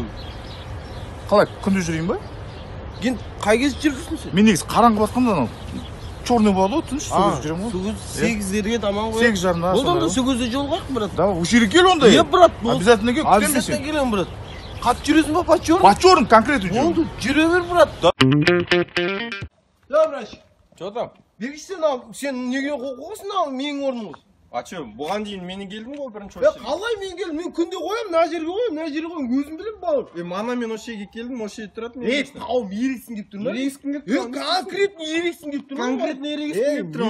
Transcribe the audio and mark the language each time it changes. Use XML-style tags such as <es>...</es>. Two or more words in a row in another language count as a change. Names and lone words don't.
<kk>Қалай, күнде жүрейін ба? Енді қай кезде жүрсің сен? Мен негізі қараңғы басқанда анау черный болады ғой, тыныш сөз жүремін ғой. 8-дерге таман қой. 8 жарымда. Болды онда 8-де жолға брат. Да, осы жерге кел онда. Брат, обязательно кел. Обязательно келем, брат. Қатты жүресің ба,</kk> <ru>по черному? По черному конкретно жүрем.</ru> <kk>Болды, жүре бер, брат. Да, брат.</kk> <ru>Что там?</ru> <kk>Бергішсен, сен неге қоқысын менің орным осы? А че, бұған дейін менің келдім ғой бірінші очередь. Қалай мен келдім? Мен күнде қоям, мына жерге қоям, өзім білем бауыр. Мана мен осы жерге келдім, осы жерде тұратын. Тауым ерексің деп тұр ма? Ерексің деп тұр. Конкретно ерексің деп тұр ма? Конкретно ерексің деп тұр.</kk>